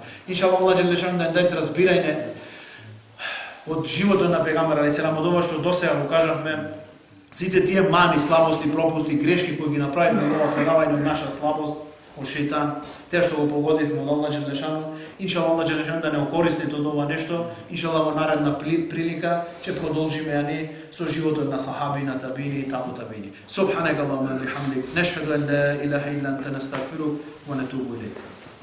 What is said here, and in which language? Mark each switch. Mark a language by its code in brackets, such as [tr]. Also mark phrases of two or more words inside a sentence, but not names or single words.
[ar] إن شاء الله الله جل شأنه [mk] да даде разбирање од животот на пегамбер [ar] عليه السلام, [mk] од ова што досега го кажавме, сите тие мани, слабости, пропусти, грешки кои ги направивме во ова предавање од наша слабост, од шејтан, те што го погодивме од [ar] الله جل شأنه. إن شاء الله الله جل شأنه [mk] да не окористи од ова нешто. Иншаллах во наредна прилика ќе продолжиме со животот на сахаби, на табини и [ar] تبع التابعين. سبحانك اللهم وبحمدك نشهد أن لا إله إلا أنت نستغفرك ونتوب إليك.